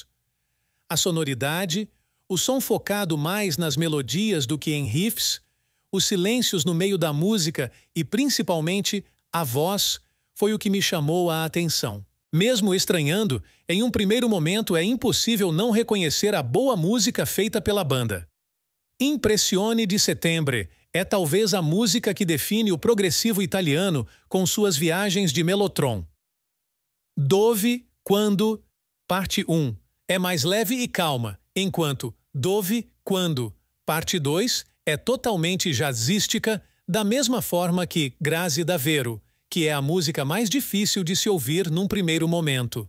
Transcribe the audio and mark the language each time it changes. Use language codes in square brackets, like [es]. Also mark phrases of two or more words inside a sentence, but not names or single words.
[pt] A sonoridade, o som focado mais nas melodias do que em riffs, os silêncios no meio da música e, principalmente, a voz, foi o que me chamou a atenção. Mesmo estranhando, em um primeiro momento é impossível não reconhecer a boa música feita pela banda. Impressione di Settembre é talvez a música que define o progressivo italiano com suas viagens de mellotron. Dove, Quando, parte 1, é mais leve e calma, enquanto Dove, Quando, parte 2, é totalmente jazzística, da mesma forma que Grazie davvero, que é a música mais difícil de se ouvir num primeiro momento.